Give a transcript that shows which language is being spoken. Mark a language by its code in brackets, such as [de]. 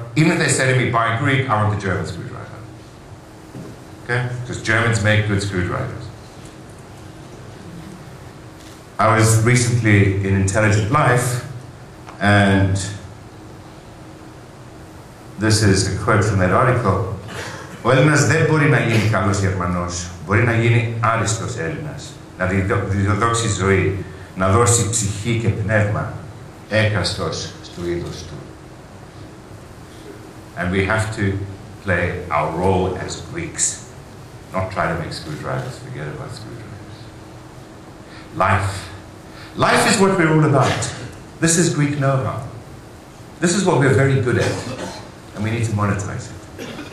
[en] Even if they say to me, "Buy Greek," I want the German screwdriver. Okay? Because Germans make good screwdrivers. I was recently in Intelligent Life, and this is a quote from that article. [el] "Ο Έλληνας δεν μπορεί να γίνει καλός Γερμανός, μπορεί να γίνει άριστος Έλληνας, να διδώσει ζωή, να δώσει ψυχή και πνεύμα, έκαστος στο είδος του." [en] And we have to play our role as Greeks, not try to make screwdrivers, forget about screwdrivers. Life. Life is what we're all about. This is Greek know-how. This is what we're very good at, and we need to monetize it.